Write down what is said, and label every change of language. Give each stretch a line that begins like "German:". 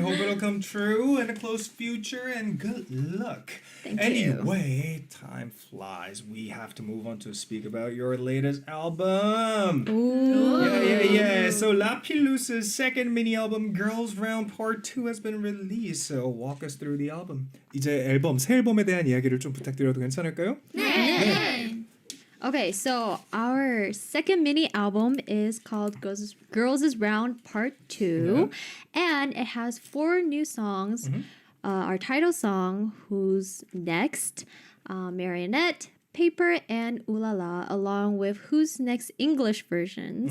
English: Hope it'll come true in a close future and good luck. Thank you. Anyway, time flies. We have to move on to speak about your latest album. Ooh. Yeah. So Lapillus's second mini album, Girls Round Part 2, has been released. So walk us through the album.
Korean: 이제 새 앨범에 대한 이야기를 좀 부탁드려도 괜찮을까요?
English: Okay, so our second mini album is called Girls is Round Part 2, and it has 4 new songs. Our title song, Who's Next, Marionette, Paper, and Ooh La La, along with Who's Next English version.